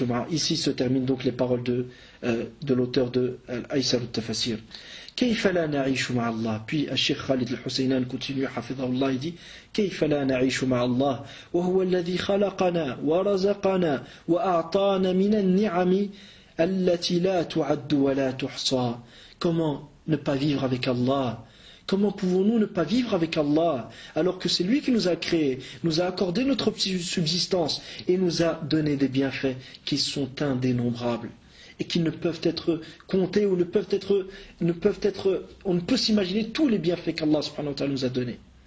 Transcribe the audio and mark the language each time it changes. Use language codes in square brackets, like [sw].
[fr] Ici se terminent donc les paroles de l'auteur de Aïsar al-Tafasir. [ar] كيف لا نعيش مع الله. [fr] Puis Cheikh Khalid al-Husaynan continue [ar] حفظه الله, [fr] il dit [ar] كيف لا نعيش مع الله وهو الذي خلقنا ورزقنا وأعطانا من النعم التي لا تعد ولا تحصى. [fr] Comment ne pas vivre avec Allah? Comment pouvons-nous ne pas vivre avec Allah alors que c'est lui qui nous a créés, nous a accordé notre subsistance et nous a donné des bienfaits qui sont indénombrables et qui ne peuvent être comptés ou on ne peut s'imaginer tous les bienfaits qu'Allah subhanahu wa ta'ala nous a donnés.